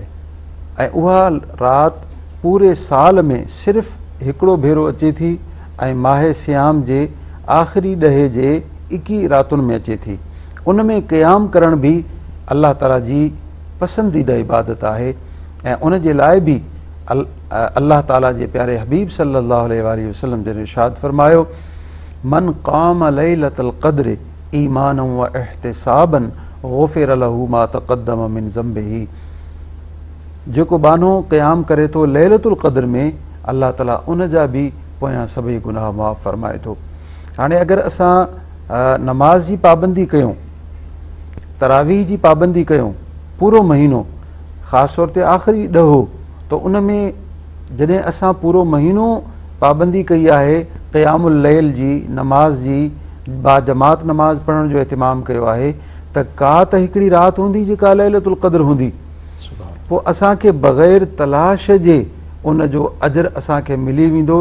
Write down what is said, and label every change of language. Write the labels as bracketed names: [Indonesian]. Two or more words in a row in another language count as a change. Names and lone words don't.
[Sindhi] ऐं उहा राति पूरे साल में सिर्फ़ु हिकिड़ो भेरो अचे थी ऐं माह सियाम जे आख़िरी ॾहे जे 21 रातुनि में अचे थी। उन में क़याम करण बि अल्लाह ताला जी पसंदीदा इबादत आहे ऐं उन जे लाइ बि अल्लाह ताला जे प्यारे हबीब [Arabic] صلى الله عليه وسلم [Sindhi] जन इरशाद फरमायो, [Arabic] من قام ليلة القدر إيمانا واحتسابا غفر له ما تقدم من ذنبه. [Sindhi] जेको बानो क़याम करे थो लैलतुल क़द्र में अल्लाह ताला उन जा बि पोयां सभई गुनाह माफ़ फरमाए थो। हाणे अगरि असां नमाज जी पाबंदी कयूं, तरावीह जी पाबंदी कयूं पूरो महीनो, ख़ासि तौर ते आख़िरी ॾहो, त उन में जॾहिं असां पूरो महीनो पाबंदी कई आहे क़यामुल लैल जी नमाज जी, बाजमात नमाज पढ़ण जो एतिमाम कयो आहे, त का त हिकिड़ी राति हूंदी जेका लैलतुल क़द्र हूंदी, पोइ असांखे बग़ैर तलाश जे उन जो अजर असांखे मिली वेंदो।